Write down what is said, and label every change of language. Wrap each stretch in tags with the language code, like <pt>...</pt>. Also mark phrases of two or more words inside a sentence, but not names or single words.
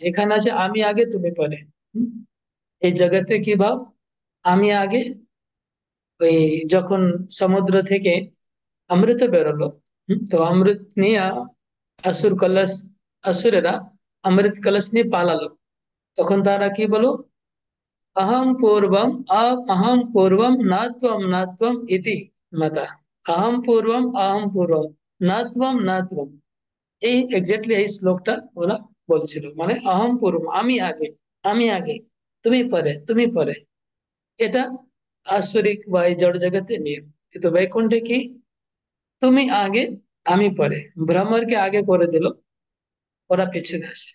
<bn>এখানে আছে আমি আগে তুমি পরে। হুম? এই জগতে কি ভাব, আমি আগে। ওই যখন সমুদ্র থেকে অমৃত বেরোলো, তো অমৃত নিয়ে আসুর কলস, আসুরেরা অমৃত কলস নিয়ে পালালো, তখন তারা কি বলো,</bn> <sa>अहम पूर्वम न त्वम इति मता। अहम पूर्वम न त्वम,</sa> <bn>এই এক্স্যাক্টলি এই শ্লোকটা ওরা বলছিল, মানে</bn> <sa>অহম পূর্ব,</sa> <bn>আমি আগে, তুমি পরে। এটা আসরিক বা এই জড় জগতে নিয়ম। কিন্তু বৈকুণ্ঠে কি, তুমি আগে আমি পরে। ভ্রমরকে আগে করে দিল, ওরা পিছনে আসছে।</bn>